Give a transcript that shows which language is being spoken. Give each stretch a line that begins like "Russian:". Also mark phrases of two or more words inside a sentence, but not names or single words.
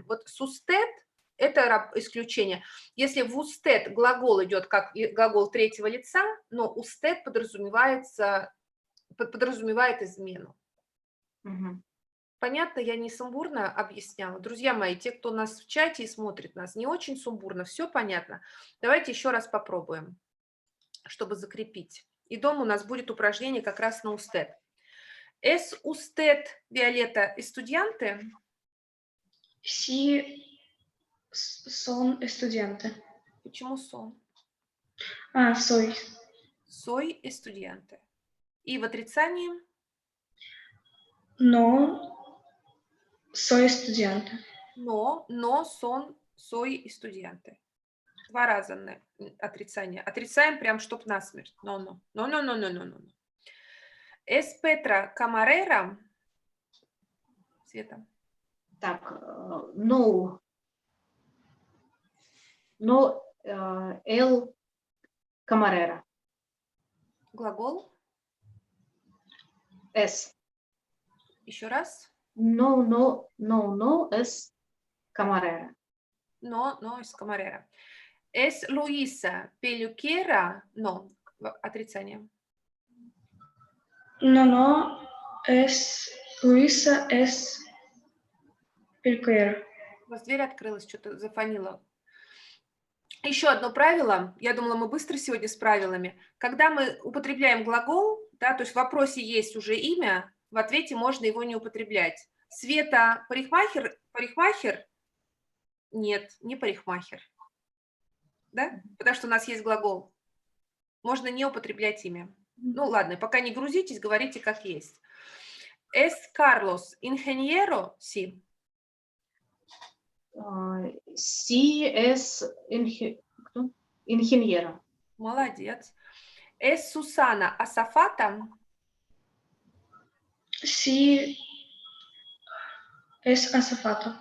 Russian: Вот сустед – это исключение. Если в устед глагол идет как глагол третьего лица, но устед подразумевает измену. Понятно, я не сумбурно объясняла. Друзья мои, те, кто у нас в чате и смотрит нас, не очень сумбурно, все понятно. Давайте еще раз попробуем, чтобы закрепить. И дома у нас будет упражнение как раз на устед.
Spanish: ¿Es usted, Violeta, estudiante? Sí, Son estudiante.
Russian: Почему son?
Spanish: Soy. Soy estudiante.
Russian: И в отрицании
Spanish: No soy estudiante. no son, soy estudiante.
Russian: Два раза отрицание. Отрицаем прям, чтоб насмерть.
Spanish: No. Es Petra camarera?
Russian: Света. Так,
Spanish: no. No, el camarera.
Russian: Глагол.
Spanish: Es.
Russian: Еще раз.
Spanish: No, es camarera. No es camarera. Es Luisa peluquera? No.
Russian: Отрицание. No es Luisa, es peluquera. У вас дверь открылась, что-то зафонило. Еще одно правило. Я думала, мы быстро сегодня с правилами. Когда мы употребляем глагол, да, то есть в вопросе есть уже имя, в ответе можно его не употреблять. Света парикмахер? Парикмахер? Нет, не парикмахер. Да? Потому что у нас есть глагол. Можно не употреблять имя. Ну ладно, пока не грузитесь, говорите как есть.
Spanish: Es Carlos ingeniero? Sí. Sí es ingeniero. Молодец. Es Susana azafata? Sí es azafata.